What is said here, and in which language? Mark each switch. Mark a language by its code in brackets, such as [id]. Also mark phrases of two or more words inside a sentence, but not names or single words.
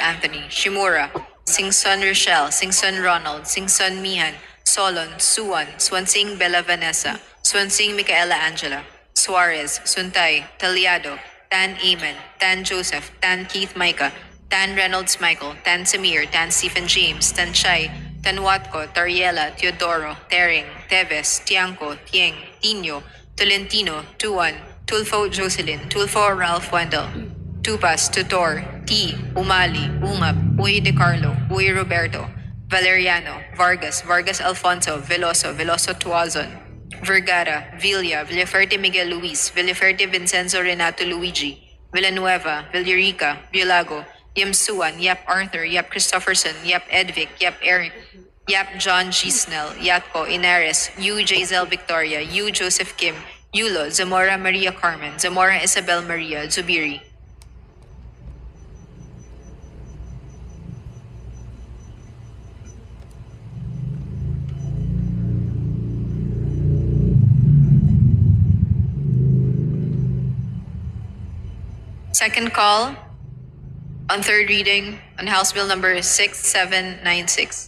[en] Anthony, Shimura, Singson Rochelle, Singson Ronald, Singson Mihan, Solon, Suwan, Swansing Bella Vanessa, Swansing Micaela Angela, Suarez, Suntay, Taliado, Tan Amen, Tan Joseph, Tan Keith Micah, Tan Reynolds Michael, Tan Samir, Tan Stephen James, Tan Chai, Tan Watco, Tariela, Teodoro, Tering, Teves, Tiangco, Tieng, Tino, Tolentino, Tuan, Tulfo Jocelyn, Tulfo Ralph Wendell, Tupas, Tutor, T, Umali, Ungap, Uy De Carlo, Uy Roberto, Valeriano, Vargas, Vargas Alfonso, Veloso, Veloso Tuazon, Vergara, Villa, Villaferte Miguel Luis, Villaferte Vincenzo Renato Luigi, Villanueva, Villarica, Biolago, Yamsuan, Yap Arthur, Yap Christopherson, Yap Edvic, Yap Eric, Yap John G. Snell, Yatco, Inares, U. Jazel Victoria, U. Joseph Kim, Yulo, Zamora Maria Carmen, Zamora Isabel Maria, Zubiri. Second call on third reading on House Bill number 6796.